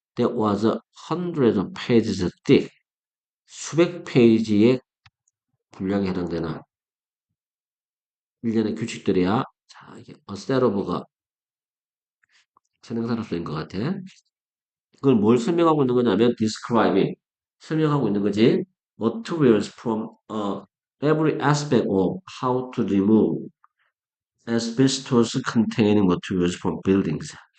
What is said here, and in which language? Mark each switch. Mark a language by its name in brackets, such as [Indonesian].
[English] That was hundreds of pages thick. [Korean] 수백 페이지의 분량에 해당되는 일련의 규칙들이야. 자, 이게 어세러브가 선행사로 쓰인 것 같아. 그걸 뭘 설명하고 있는 거냐면 describing 설명하고 있는 거지. [English] materials from every aspect of how to remove asbestos containing materials from buildings.